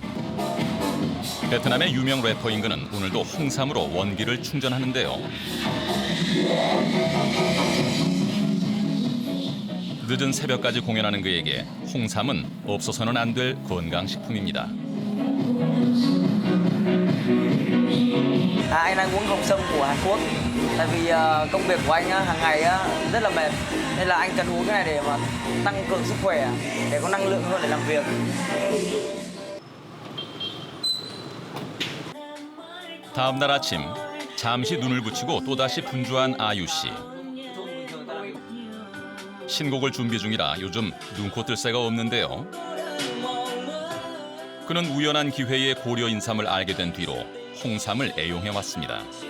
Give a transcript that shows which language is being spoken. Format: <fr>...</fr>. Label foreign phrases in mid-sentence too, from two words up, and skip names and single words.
<ko>베트남의 유명 래퍼인 그는 오늘도 홍삼으로 원기를 충전하는데요. 늦은 새벽까지 공연하는 그에게 홍삼은 없어서는 안 될 건강식품입니다.</ko> <vi>Anh đang uống hồng sâm của Hàn Quốc. Tại vì công việc của anh hàng ngày rất là mệt, nên là anh cần uống cái này để mà tăng cường sức khỏe, để có năng lượng hơn để làm việc.</vi> <ko>다음 날 아침, 잠시 눈을 붙이고 또다시 분주한 아유 씨. 신곡을 준비 중이라 요즘 눈코 뜰 새가 없는데요. 그는 우연한 기회에 고려 인삼을 알게 된 뒤로 홍삼을 애용해 왔습니다.</ko>